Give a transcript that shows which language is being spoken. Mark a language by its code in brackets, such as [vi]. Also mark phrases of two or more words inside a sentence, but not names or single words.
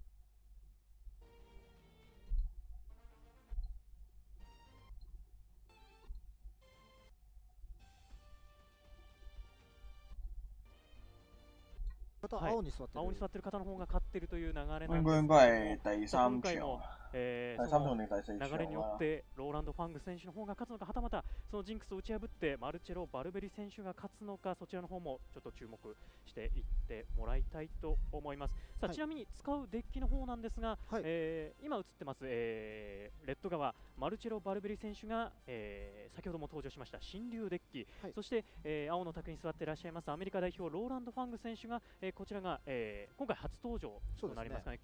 [ja] また青に座ってる。青に座ってる方の方が勝ってるという流れなんですけど [yue] 應該係第三場。第3場定第4場 [ja] 流れによってローランド・ファング選手の方が勝つのか、はたまたそのジンクスを打ち破ってマルチェロ・バルベリ選手が勝つのか、そちらの方もちょっと注目していってもらいたいと思います。さあ、ちなみに使うデッキの方なんですが、今映ってます、レッド側マルチェロ・バルベリ選手が、先ほども登場しました新竜デッキ、そして、青の卓に座っていらっしゃいますアメリカ代表ローランド・ファング選手が、こちらが、今回初登場となりますかね。